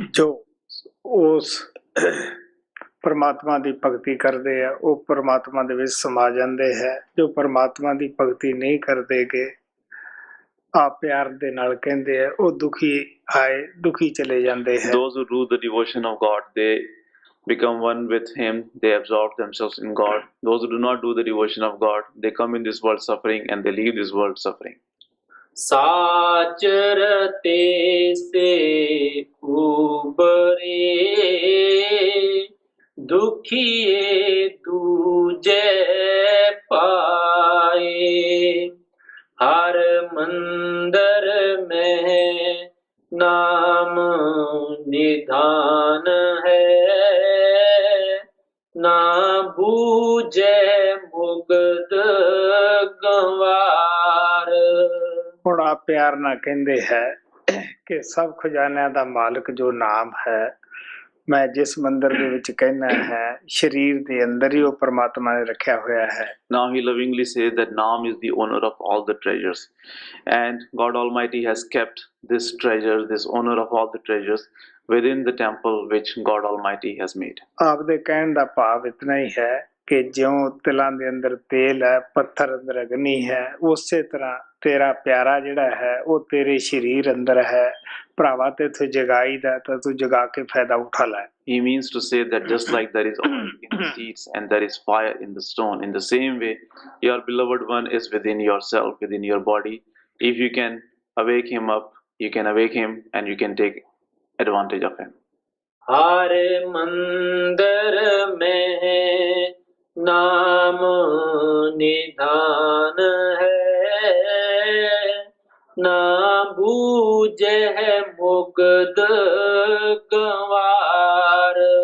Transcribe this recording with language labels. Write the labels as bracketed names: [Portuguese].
[Punjabi] ਜੋ ਉਸ ਪਰਮਾਤਮਾ ਦੀ ਭਗਤੀ ਕਰਦੇ ਆ ਉਹ ਪਰਮਾਤਮਾ ਦੇ ਵਿੱਚ ਸਮਾ ਜਾਂਦੇ ਹੈ। ਜੋ ਪਰਮਾਤਮਾ ਦੀ ਭਗਤੀ ਨਹੀਂ ਕਰਦੇ ਗੇ, ਆਪ ਪਿਆਰ ਦੇ ਨਾਲ ਕਹਿੰਦੇ ਆ, ਉਹ ਦੁਖੀ ਆਏ ਦੁਖੀ ਚਲੇ ਜਾਂਦੇ ਹੈ। [English] Those who do the devotion of God, they become one with Him, they absorb themselves in God. Those who do not do the devotion of God, they come in this world suffering and they leave this world suffering. [Punjabi] ਸਾਚ ਰਤੇ ਸੇ ਉਬਰੇ, ਦੁਖੀਏ ਦੂਜੈ ਪਾਏ। ਹਰ ਮੰਦਰ ਮਹਿ ਨਾਮ ਨਿਧਾਨ ਹੈ, ਨਾ ਬੂਝੈ ਮੁਗਦ ਗਵਾਰ। ਹੁਣ ਆਪ ਪਿਆਰ ਨਾਲ ਕਹਿੰਦੇ ਹੈ ਕਿ ਸਭ ਖਜ਼ਾਨਿਆਂ ਦਾ ਮਾਲਕ ਜੋ ਨਾਮ ਹੈ, ਮੈਂ ਜਿਸ ਮੰਦਰ ਦੇ ਵਿੱਚ ਕਹਿਣਾ ਹੈ ਸਰੀਰ ਦੇ ਅੰਦਰ ਹੀ ਉਹ ਪਰਮਾਤਮਾ ਨੇ ਰੱਖਿਆ ਹੋਇਆ ਹੈ। [English] Now he lovingly says that Naam is the owner of all the treasures, and God Almighty has kept this treasure, this owner of all the treasures, within the temple which God Almighty has made. [Punjabi] ਆਪ ਦੇ ਕਹਿਣ ਦਾ ਭਾਵ ਇਤਨਾ ਹੀ ਹੈ ਕਿ ਜਿਉਂ ਤਿਲਾਂ ਦੇ ਅੰਦਰ ਤੇਲ ਹੈ, ਪੱਥਰ ਅੰਦਰ ਅਗਨੀ ਹੈ, ਉਸੇ ਤਰ੍ਹਾਂ ਤੇਰਾ ਪਿਆਰਾ ਜਿਹੜਾ ਹੈ ਉਹ ਤੇਰੇ ਸਰੀਰ ਅੰਦਰ ਹੈ। ਭਰਾਵਾ ਤੇ ਤੂੰ ਜਗਾਈ ਦਾ ਤਾਂ ਤੂੰ ਜਗਾ ਕੇ ਫਾਇਦਾ ਉਠਾ ਲੈ। [English] He means to say that just like there is oil in the seeds and there is fire in the stone, in the same way your beloved one is within yourself, within your body. If you can awake him up, you can awake him and you can take advantage of him. [Hindi] हर मंदिर में नाम निधान है, ना बूझे मुग्ध गंवार।